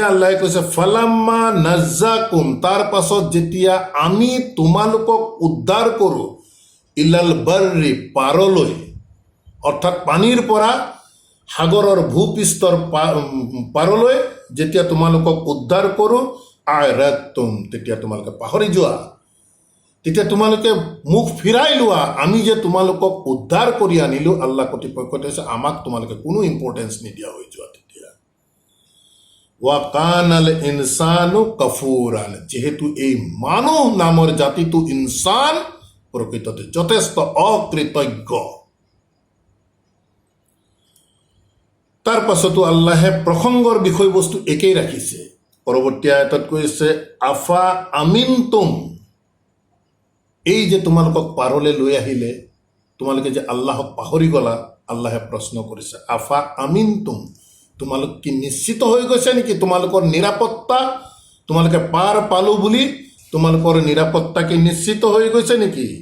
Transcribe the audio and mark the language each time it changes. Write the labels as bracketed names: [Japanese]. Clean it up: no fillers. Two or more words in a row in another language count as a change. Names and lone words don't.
[Assamese] আল্লাহে কৈছে, [Arabic] فلما نجاكم, [Assamese] তাৰ পাছত যেতিয়া আমি তোমালোকক উদ্ধাৰ কৰোঁ, [Arabic] إلى البر, [Assamese] পাৰলৈ, অৰ্থাৎ পানীৰ পৰা সাগৰৰ ভূপৃষ্ঠৰ পাৰলৈ যেতিয়া তোমালোকক উদ্ধাৰ কৰোঁ, আ'ৰাদতুম, তেতিয়া তোমালোকে পাহৰি যোৱা, তেতিয়া তোমালোকে মুখ ফিৰাই লোৱা, আমি যে তোমালোকক উদ্ধাৰ কৰি আনিলোঁ, আল্লাহ কৰ্তৃপক্ষই কৈছে, আমাক তোমালোকে কোনো ইম্পৰ্টেঞ্চ নিদিয়া হৈ যোৱা। তেতিয়া [Arabic] وكان الإنسان كفورا, [Assamese] যিহেতু এই মানুহ নামৰ জাতিটো ইনসান, প্ৰকৃততে যথেষ্ট অকৃতজ্ঞ। তাৰ পাছতো আল্লাহে প্ৰসংগৰ বিষয়বস্তু একেই ৰাখিছে। পৰৱৰ্তী আয়াতত কৈছে, [Arabic] أفأمنتم, [Assamese] এই যে তোমালোকক পাৰলৈ লৈ আহিলে, তোমালোকে যে আল্লাহক পাহৰি গলা, আল্লাহে প্ৰশ্ন কৰিছে, [Arabic] أفأمنتم, [Assamese] তোমালোক কি নিশ্চিত হৈ গৈছে নেকি তোমালোকৰ নিৰাপত্তা, তোমালোকে পাৰ পালো বুলি তোমালোকৰ নিৰাপত্তা কি নিশ্চিত হৈ গৈছে নেকি?